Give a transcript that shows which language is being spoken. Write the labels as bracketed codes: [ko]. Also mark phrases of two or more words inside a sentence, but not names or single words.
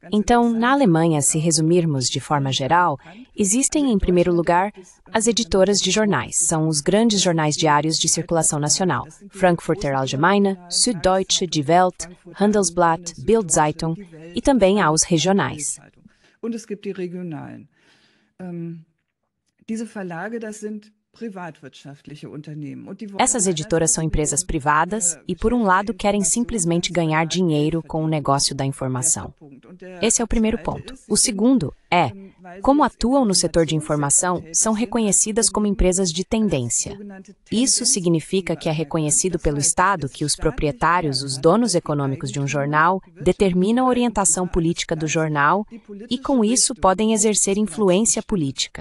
[pt] Então, na Alemanha, se resumirmos de forma geral, existem, em primeiro lugar, as editoras de jornais. São os grandes jornais diários de circulação nacional. Frankfurter Allgemeine, Süddeutsche, Die Welt, Handelsblatt, Bild-Zeitung e também há os regionais. [de] Und es gibt die regionalen. Diese Verlage, das sind privatwirtschaftliche Unternehmen. [pt] Essas editoras são empresas privadas e, por um lado, querem simplesmente ganhar dinheiro com o negócio da informação. Esse é o primeiro ponto. O segundo é, como atuam no setor de informação, são reconhecidas como empresas de tendência. Isso significa que é reconhecido pelo Estado que os proprietários, os donos econômicos de um jornal, determinam a orientação política do jornal e, com isso, podem exercer influência política.